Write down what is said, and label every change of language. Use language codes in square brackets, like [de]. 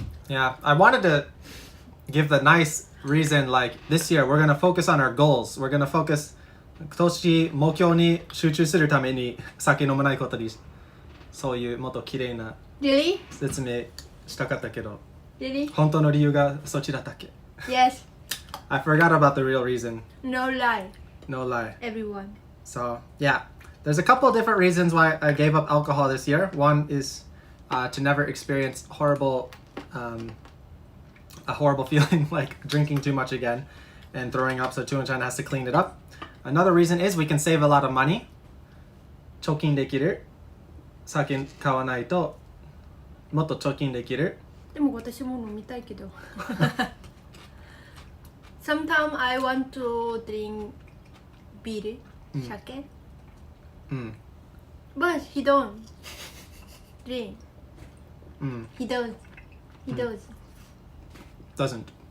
[en] Yeah, I wanted to give the nice reason, like this year we're gonna focus on our goals. We're gonna focus [ja] 今年目標に集中するために酒飲まないことにそういうもっと綺麗な [en] Really? [ja] 説明したかったけど [en] Really? [ja] 本当の理由がそっちだったっけ [en] Yes. I forgot about the real reason. No lie. No lie. Everyone. So yeah, there's a couple of different reasons why I gave up alcohol this year. One is to never experience a horrible feeling like drinking too much again. and throwing up, so Thuong has to clean it up. Another reason is we can save a lot of money. [ja] 貯金できる。酒買わないともっと貯金できる。でも私も飲みたいけど。 [en] Sometimes I want to drink beer, sake. But he don't drink. He does. He does. Doesn't.